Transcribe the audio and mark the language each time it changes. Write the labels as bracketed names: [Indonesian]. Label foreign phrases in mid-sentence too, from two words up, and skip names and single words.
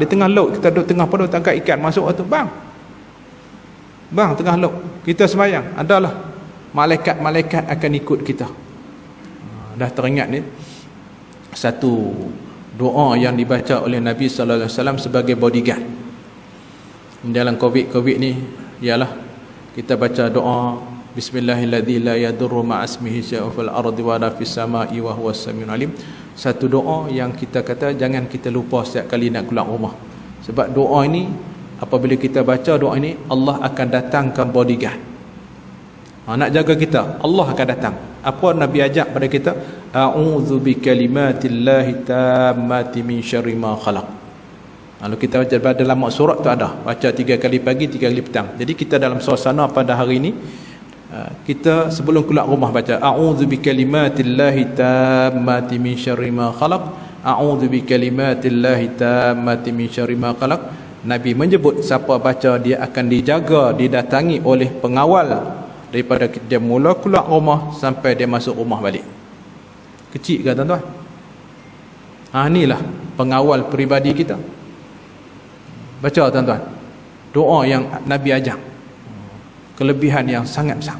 [Malay] Di tengah laut, kita duduk tengah padang tangkap ikan, masuk tu bang tengah laut, kita sembahyang, adalah malaikat akan ikut kita. Dah teringat ni satu doa yang dibaca oleh Nabi sallallahu alaihi wasallam sebagai bodyguard dalam COVID ni, ialah kita baca doa [Arabic] بسم الله الذي لا يضر مع اسمه شيء في الأرض ولا في السماء وهو السميع العليم. [Malay] Satu doa yang kita kata jangan kita lupa setiap kali nak keluar rumah. Sebab doa ini, apabila kita baca doa ini, Allah akan datangkan bodyguard. Nak jaga kita, Allah akan datang. Apa Nabi ajak pada kita? [Arabic] أعوذ بكلمات الله التامات من شر ما خلق. [Malay] Kalau kita baca dalam surat tu ada, baca 3 kali pagi, 3 kali petang. Jadi kita dalam suasana pada hari ini, kita sebelum keluar rumah baca [Arabic] أعوذ بكلمات الله التامات من شر ما خلق, أعوذ بكلمات الله التامات من شر ما خلق. [Malay] Nabi menyebut siapa baca dia akan dijaga, didatangi oleh pengawal daripada dia mula keluar rumah sampai dia masuk rumah balik. Kecil ke tuan-tuan? Inilah pengawal peribadi kita. Baca tuan-tuan, doa yang Nabi ajar, kelebihan yang sangat besar.